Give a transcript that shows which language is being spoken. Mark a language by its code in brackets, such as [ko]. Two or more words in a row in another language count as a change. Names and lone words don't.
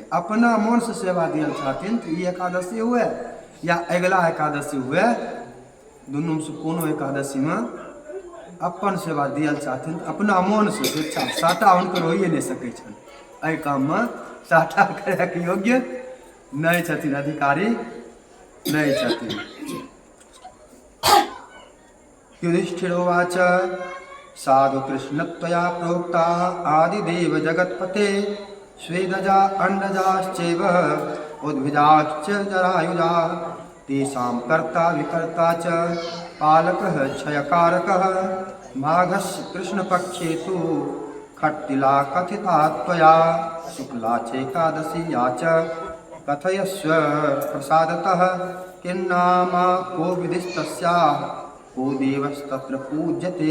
[mai] अपना मनसँ सेवा दियल छथिन तऽ ई एकादशी हुए या अगिला एकादशी हुए, दुनूमेसँ कोनो एकादशीमे अपन सेवा दियल छथिन अपना मोनसँ स्वेच्छा, साटा हुनकर होइए नहि सकै छनि। एहि काममे साटा करैके योग्य नहीं छथिन, अधिकारी नहीं छथिन। [sa] युधिष्ठिरोवाच साधु कृष्ण त्वया प्रोक्ता आदिदेव जगत्पते स्वेदजा अंडजाश्चैव उद्भिदाश्च जरायुजा तेषां कर्ता विकर्ता च पालकः क्षयकारकः माघस्य कृष्णपक्षे तु खट्टिला कथिता त्वया शुक्ला चैकादशीया च कथयस्व प्रसादतः किन्नामा को विधिस्तस्याः को देवस्तत्र पूज्यते।